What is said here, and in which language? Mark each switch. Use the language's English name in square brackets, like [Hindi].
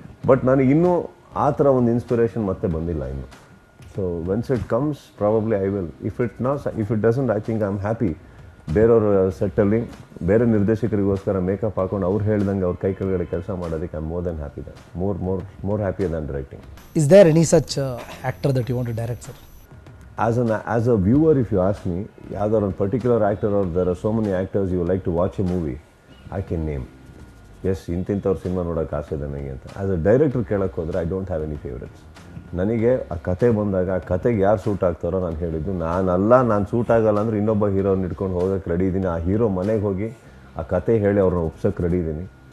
[Kannada] But ನನಗೆ ಇನ್ನೂ ಆ ಥರ ಒಂದು ಇನ್ಸ್ಪಿರೇಷನ್ ಮತ್ತೆ ಬಂದಿಲ್ಲ ಇನ್ನು. [English] So whence it comes probably I will. If it doesn't, I think I am happy. [Kannada] ಬೇರೆಯವ್ರ ಸೆಟ್ಟಲ್ಲಿ ಬೇರೆ ನಿರ್ದೇಶಕರಿಗೋಸ್ಕರ ಮೇಕಪ್ ಹಾಕೊಂಡು ಅವ್ರು ಹೇಳ್ದಂಗೆ ಅವ್ರ ಕೈ ಕೆಳಗಡೆ ಕೆಲಸ ಮಾಡೋದಕ್ಕೆ [English] I am more than happy. More happy than directing. Is there any such actor that you want to direct sir? As a viewer, if you ask me, [Kannada] ಯಾವ್ದಾದ್ರು ಒಂದು particular actor [English] or there are so many actors you like to watch a movie, I can name. Yes, [Kannada] ಇಂತಿಂಥವ್ರ cinema ನೋಡೋಕೆ ಆಸೆ ಇದೆ ನನಗೆ ಅಂತ. [English] as a director [Kannada] ಕೇಳೋಕ್ಕೆ ಹೋದರೆ [English] I don't have any favourites. [Kannada] ನನಗೆ ಆ ಕತೆ ಬಂದಾಗ ಆ ಕತೆಗೆ ಯಾರು ಸೂಟ್ ಆಗ್ತಾರೋ ನಾನು ಹೇಳಿದ್ದು. ನಾನು ಸೂಟ್ ಆಗಲ್ಲ ಅಂದರೆ ಇನ್ನೊಬ್ಬ ಹೀರೋನ ಇಟ್ಕೊಂಡು ಹೋಗೋಕ್ಕೆ ರೆಡಿ ಇದ್ದೀನಿ. ಆ ಹೀರೋ ಮನೆಗೆ ಹೋಗಿ ಆ ಕತೆ ಹೇಳಿ ಅವ್ರನ್ನ ಒಪ್ಸೋಕ್ಕೆ ರೆಡಿ ಇದ್ದೀನಿ.